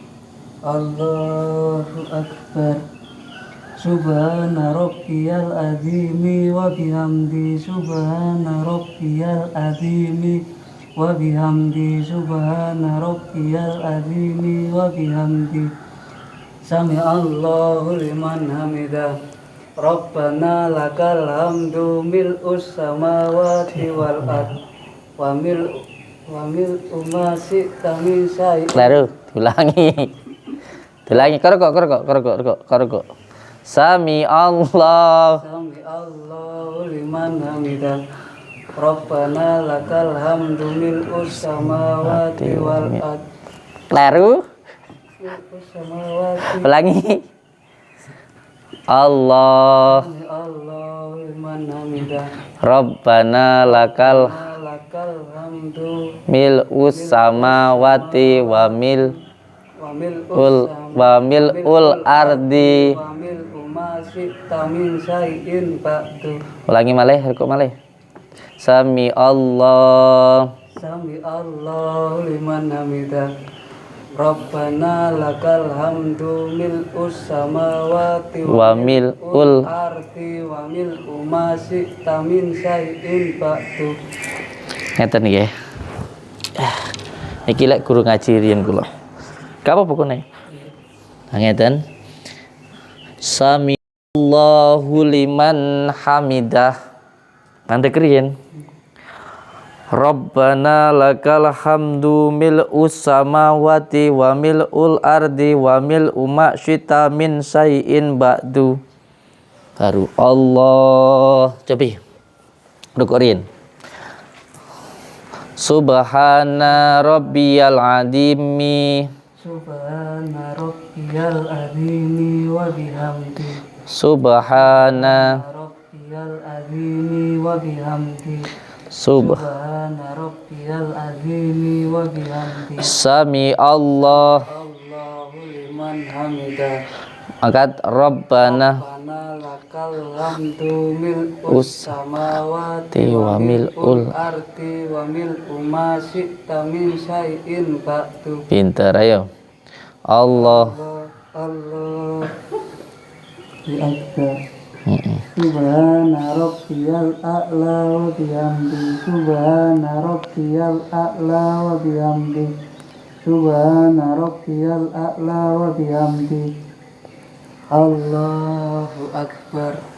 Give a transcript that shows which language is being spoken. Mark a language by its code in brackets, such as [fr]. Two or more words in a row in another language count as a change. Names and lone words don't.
[ar] الله أكبر. سبحان ربي العظيم وبحمده، سبحان ربي العظيم وبحمده، سبحان ربي العظيم وبحمده. سمع الله لمن حمده. ربنا لك الحمد ملء السماوات والأرض وملء ما شئت من شيء. [id] Lalu diulangi korok. [ar] سمع الله. سمع الله لمن حمده. ربنا لك الحمد ملء السماوات والأرض. [id] Lalu [ar] ملء السماوات. [id] ulangi. Allah. [ar] سمع الله لمن حمده. ربنا لك لك الحمد ملء السماوات وملء الأرض. وملء ما شئت من شيء بعد. [jv] Ulangi malih, rukuk malih. [ar] سمع الله. سمع الله لمن حمده ربنا لك الحمد ملء السماوات وملء الأرض وملء ما شئت من شيء بعد. [jv] ngeten nggih. Iki lek guru ngaji riyen kula. Ka apa pokoknya? Ngeten. [ar] سمع الله لمن حمده. [jv] Mandek riyen. [ar] ربنا لك الحمد ملء السماوات وملء الأرض وملء ما شئت من شيء بعد. [jv] Baru Allah. Cobi. Rukurin. [ar] سبحان ربي العظيم. سبحان ربي العظيم وبحمده. Subhana ربي العظيم وبحمده سبحان ربي العظيم وبحمده. Subhana rabbiyal azimi wa bihamdi. سمع الله. الله لمن حمده. [id] Angkat Rabbana [ar] ربنا لك الحمد ملء السماوات وملء الأرض وملء ما شئت من شيء بعد. [jv] pinter ayo. Allah. [ar] الله أكبر. سبحان ربي الأعلى وبحمده. سبحان ربي الأعلى وبحمده. سبحان ربي الأعلى وبحمده. الله أكبر.